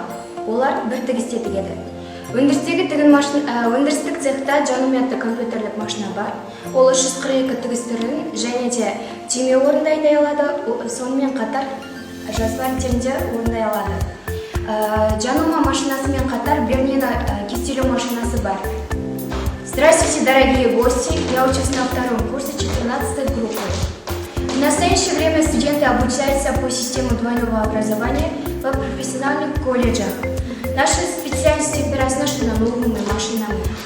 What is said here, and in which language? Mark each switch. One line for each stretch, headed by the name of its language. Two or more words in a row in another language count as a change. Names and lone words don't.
Kazakh: Олар бір тігісте тігеді. Өндірістік цехта Жанума атты компьютерлік машина бар. Ол 342 тігіс түрін және де түйме орындай алады, сонымен қатар жазба тілінде орындай алады. Жанума машинасымен қатар Бернина кестелеу машинасы бар.
Russian: Здравствуйте, дорогие гости! Я учусь на 2 курсе 14 группы. В настоящее время студенты обучаются по системе двойного образования в профессиональных колледжах. Наши специальности опираются на новыми машинами.